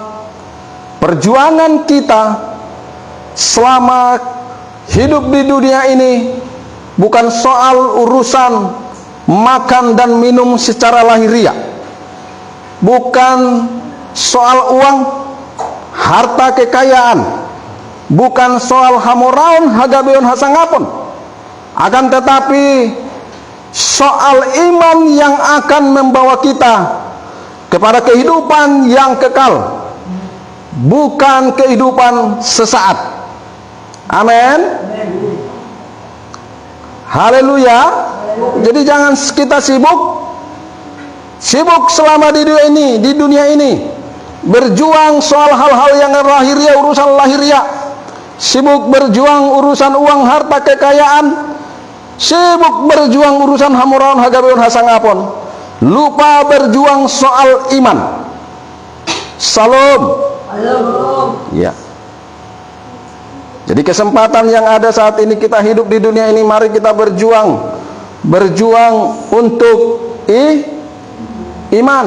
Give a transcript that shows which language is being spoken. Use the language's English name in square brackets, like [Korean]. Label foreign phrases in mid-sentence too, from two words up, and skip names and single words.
[Indonesian] perjuangan kita selama hidup di dunia ini bukan soal urusan makan dan minum secara lahiriah, bukan soal uang, harta kekayaan, bukan soal [Batak Toba] hamoraun hagabeon hasangapon, [Indonesian] akan tetapi soal iman yang akan membawa kita kepada kehidupan yang kekal, bukan kehidupan sesaat. Amin. Haleluya. Jadi jangan kita sibuk selama di dunia ini berjuang soal hal-hal yang lahiriah, urusan lahiriah, sibuk berjuang urusan uang, harta kekayaan, sibuk berjuang urusan [Batak Toba] hamoraun hagabeon hasangapon, [Indonesian] lupa berjuang soal iman. Salam. Ya. Jadi kesempatan yang ada saat ini kita hidup di dunia ini, mari kita berjuang untuk iman.